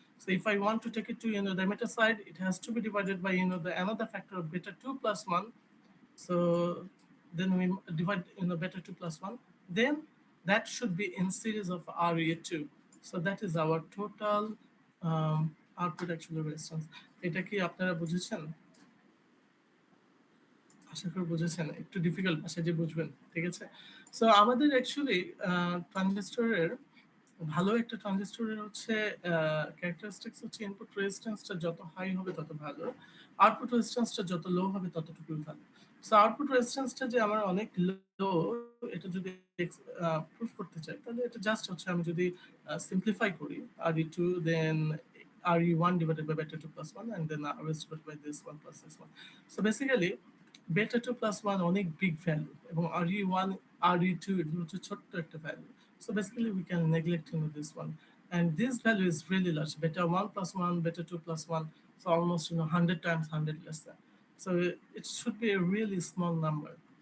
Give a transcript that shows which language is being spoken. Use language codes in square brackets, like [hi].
[en] So if I want to take it to the emitter side, it has to be divided by the another factor of beta 2 plus 1. So then we divide beta 2 plus 1. Then that should be in series of RE2. So that is our total output actually resistance. [bn] এটা কি আপনারা বুঝেছেন? আশা করি বুঝেছেন। একটু difficult ভাষায় যে বুঝবেন, ঠিক আছে? সো আমাদের অ্যাকচুয়ালি ট্রানজিস্টরের ভালো একটা ট্রানজিস্টরের হচ্ছে ক্যারেক্টারিস্টিক্স হচ্ছে ইনপুট রেজিস্ট্যান্সটা যত হাই হবে তত ভালো, আউটপুট রেজিস্ট্যান্সটা যত লো হবে ততটুকুই ভালো। সো আউটপুট রেজিস্ট্যান্সটা যে আমার অনেক লো, এটা যদি প্রুফ করতে চাই তাহলে এটা জাস্ট হচ্ছে আমি যদি সিম্পলিফাই করি RE2 then [en] RE1 divided by beta 2 plus 1 and then RS divided by this 1 [bn] plus this 1. [en] So basically beta 2 plus 1 অনেক big value [bn] এবং RE1 RE2 এগুলো হচ্ছে ছোট্ট একটা [en] value. So basically we can neglect this one, and this value is really large. Beta 1 plus 1, beta 2 plus 1, so almost 100 times 100 less than. So it should be a really small number.